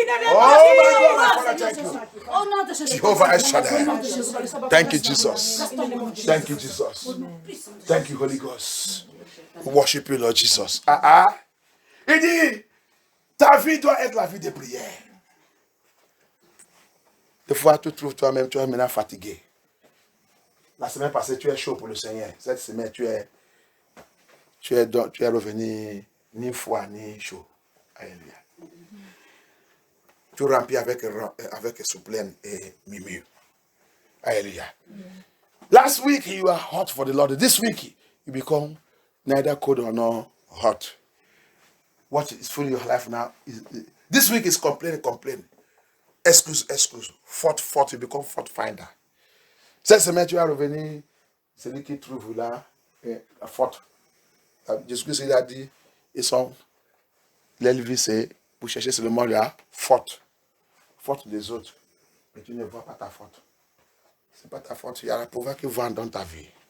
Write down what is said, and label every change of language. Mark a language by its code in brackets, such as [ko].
[en] Oh my God, my Father, thank you. Jehovah El Shaddai. Thank you, Jesus. Thank you, Jesus. Thank you, Holy Ghost. We worship you, Lord Jesus. [fr] Il dit, ta vie doit être la vie de prière. Des fois, tu trouves toi-même, tu es maintenant fatigué. La semaine passée, tu es chaud pour le Seigneur. Cette semaine, tu es revenu ni froid, ni chaud. Alléluia. Tu remplis avec souplesse et mimure. Alléluia. [en] Last week, you were hot for the Lord. This week, you become neither cold or not hot. What is filling your life now? This week is complain. Excuse. Faute, you become fault finder. [fr] Cette semaine, tu es revenu, celui qui trouve là, la faute. Jésus-Christ, il a dit, ils sont, l'élevé, c'est pour chercher seulement la faute des autres. Mais tu ne vois pas ta faute. Ce n'est pas ta faute, il y a la pouvoir qui vend dans ta vie.